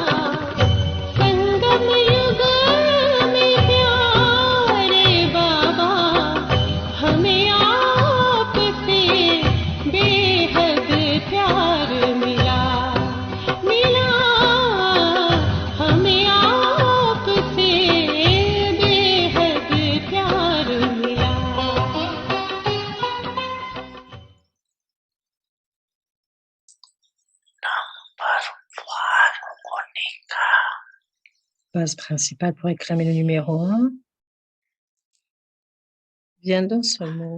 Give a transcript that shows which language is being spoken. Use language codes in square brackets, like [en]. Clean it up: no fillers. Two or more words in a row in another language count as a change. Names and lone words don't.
[hi] संगम युग में प्यारे बाबा, हमें आपसे बेहद प्यार मिला, मिला, हमें आपसे बेहद प्यार मिला. [fr] Base principale pour réclamer le numéro 1 vient d'un seul mot.